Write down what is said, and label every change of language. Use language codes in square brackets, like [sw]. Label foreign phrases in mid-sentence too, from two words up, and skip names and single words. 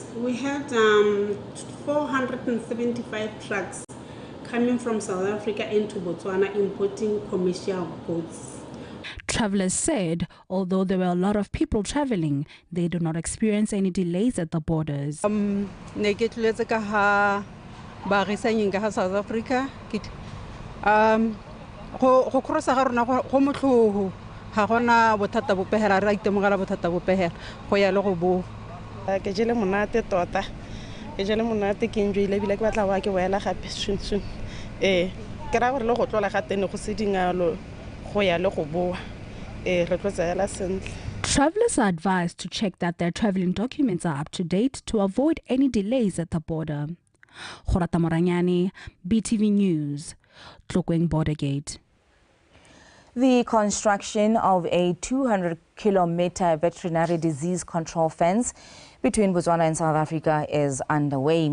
[en] We had 475 trucks coming from South Africa into Botswana importing commercial goods. Travelers said although there were a lot of people traveling, they do not experience any delays at the borders. South Africa. [tn] go crossa ga rona go motlhogo ga gona bothata bopehela ra itemogela bothata bopehela go ya le go bo ke jele monate tota ke jele monate ke enjoyile bile ke batla wa ke boela gape soon ke ra gore le go tlola ga tene go se dingalo go ya le go boa re tlo tsaya sentle. [en] Travelers are advised to check that their traveling documents are up to date to avoid any delays at the border. Khorata Moranyani, BTV News, Tlokweng Border Gate. The construction of a 200-kilometer veterinary disease control fence between Botswana and South Africa is underway.